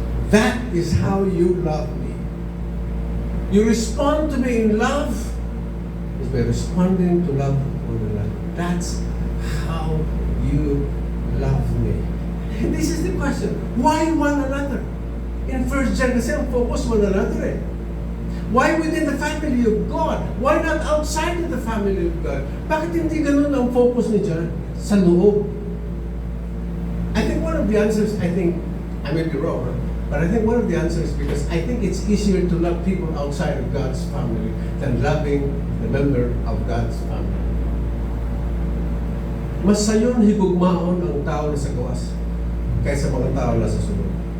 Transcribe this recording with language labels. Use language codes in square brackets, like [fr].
[en] That is how you love me. You respond to me in love is by responding to love one another. That's how you love me. And this is the question. Why one another? In 1 John, [tl] kasi ang [en] focus one another eh. Why within the family of God? Why not outside of the family of God? [tl] Bakit hindi ganun ang focus ni John? Sa loob. [en] I think one of the answers, I may be wrong, but I think one of the answers is because I think it's easier to love people outside of God's family than loving the member of God's family. [ceb] Mas sayon higugmaon ang tao na sa gawas kaysa mga tao na sa sulod.